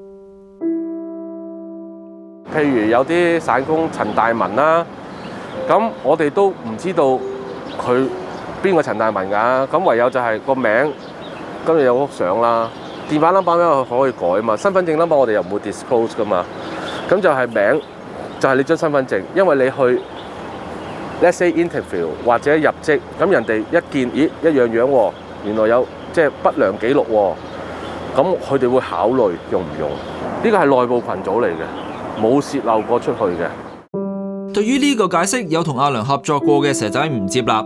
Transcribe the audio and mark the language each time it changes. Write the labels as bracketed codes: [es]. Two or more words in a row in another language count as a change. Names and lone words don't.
[yue] 譬如有啲散工陳大文啦，咁我哋都唔知道佢邊個陳大文㗎，咁唯有就係個名，跟住有幅相啦，電話 number 咧可以改嘛，身份證 number 我哋又唔會 disclose 㗎嘛，咁就係名，就係你張身份證，因為你去 [en] Let's say interview [yue] 或者入職，咁人哋一見，咦一樣樣喎，原來有即係不良記錄喎，咁佢哋會考慮用唔用？呢個係內部群組嚟嘅，冇泄漏過出去嘅。對於呢個解釋，有同阿良合作過嘅蛇仔唔接納。